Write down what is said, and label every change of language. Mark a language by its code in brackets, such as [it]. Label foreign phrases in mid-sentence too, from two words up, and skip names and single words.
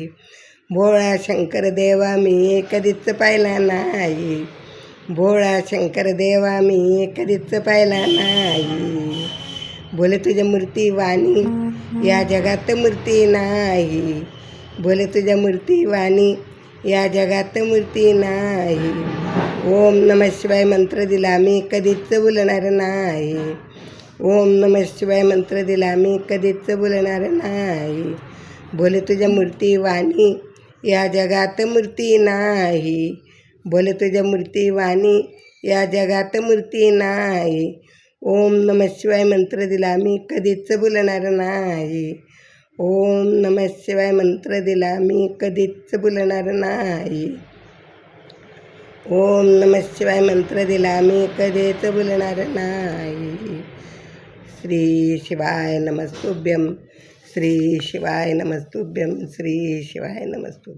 [mr] भोळा शंकर देवा मी कधीच पाहिला नाही. भोळा शंकर देवा मी कधीच पाहिला नाही. बोले तुझ्या मूर्ती वाणी या जगात मूर्ती नाही. बोले तुझ्या मूर्ती वाणी या जगात मूर्ती नाही. [sa] ओम नमः शिवाय [mr] मंत्र दिला मी कधीच बोलणार नाही. [sa] ओम नमः शिवाय [mr] मंत्र दिला मी कधीच बोलणार नाही. बोले तुझ्या मूर्ती वाणी या जगात मूर्ती नाही. बोले तुझ्या मूर्ती वाणी या जगात मूर्ती नाही. [sa] ओम नमः शिवाय [mr] मंत्र दिला मी कधीच बोलणार नाही. [sa] ओम नमः शिवाय [mr] मंत्र दिला मी कधीच बोलणार नाही. [sa] ओम नमः शिवाय [mr] मंत्र दिला मी कधीच बोलणार नाही. [sa] श्री शिवाय नमस्तुभ्यं. श्री शिवाय नमस्तुभ्यं. श्री शिवाय नमस्तुभ्यं.